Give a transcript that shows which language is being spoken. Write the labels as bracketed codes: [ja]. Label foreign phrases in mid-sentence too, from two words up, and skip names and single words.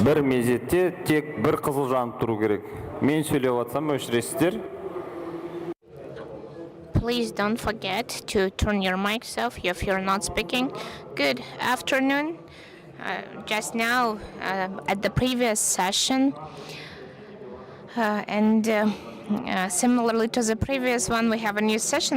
[kk] Бір мезетте тек бір қызыл жанып тұру керек. Мен сөйлеп жатсам өшіресіздер. [en] Please don't forget to turn your mics off if you're not speaking. Good afternoon. Just now, at the previous session, similarly to the previous one, we have a new session.